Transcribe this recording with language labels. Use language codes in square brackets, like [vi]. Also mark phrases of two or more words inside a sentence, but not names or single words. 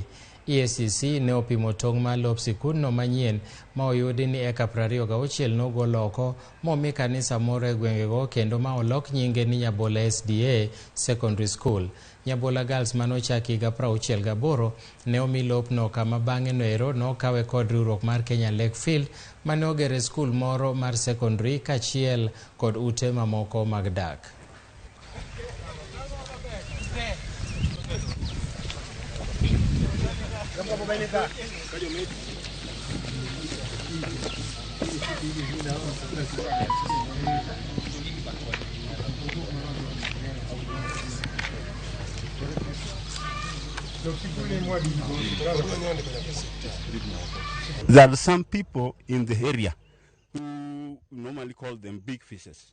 [luo] EACC ne opimo tong' ma lop sikund no manyien ma oyudi ni eka 26 nogol oko momi kanisa moro e gwengego kendo ma olok nyinge ni Nyabola SDA Secondary School. Nyabola Girls manochaki higa 68 ne omi lopno kama bang'e no ero nokawe kod riwruok mar Kenya Lakefield mane ogere skul moro mar secondary kachiel kod ute mamoko mag dak. [en] There are some people in the area who normally call them big fishes.